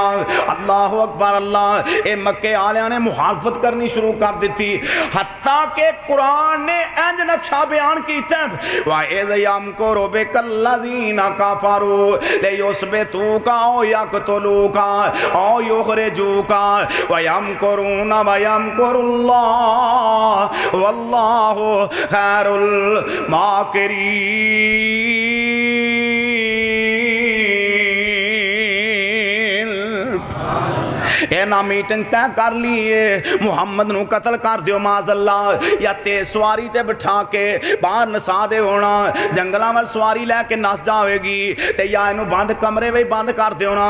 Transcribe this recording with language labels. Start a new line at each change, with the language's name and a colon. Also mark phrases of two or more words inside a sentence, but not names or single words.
Arabic: الله أكبر الله.
Punjabi: یہ مکے والیاں نے مخالفت کرنی شروع کر دتی، حتیٰ کہ قرآن نے انج نقشہ بیان کیا,
Arabic: وإذ يمكر بك الذين كفروا ليثبتوك أو يقتلوك أو يخرجوك ويمكرون ويمكر الله والله خير الماكرين.
Punjabi: نا میٹنگ طے کر لئی ہے، محمد نوں قتل کر دیو معاذاللہ، یا تیز سواری تے بٹھا کے باہر نسا دے ہونا، جنگلاں وال سواری لے کے نس جائے گی، تے یا اینوں بند کمرے میں بند کر دیو نا.